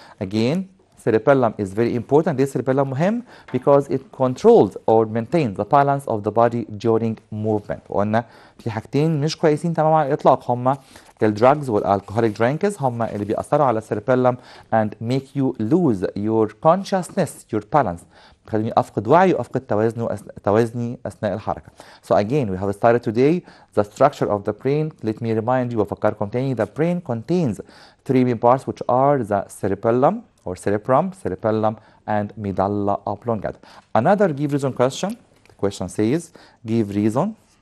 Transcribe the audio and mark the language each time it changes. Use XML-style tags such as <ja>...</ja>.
<en>Again, cerebellum is very important.</en> <ar>ليه cerebellum مهم؟</ar> <en>because it controls or maintains the balance of the body during movement.</en> <ar>وقلنا في حاجتين مش كويسين تماما على الإطلاق، هما الدراجز والالكوهوليك درينكس، هما اللي بيأثروا على cerebellum</ar> <en>and make you lose your consciousness, your balance.</en> <ar>بيخليني افقد وعي وافقد توازني اثناء الحركه.</ar> <en>So again we have started today the structure of the brain. Let me remind you</en> <ar>وافكركم تاني</ar> <en>the brain contains three main parts which are the cerebellum or cerebellum and medulla oblongata. Another give reason question. The question says give reason.</en>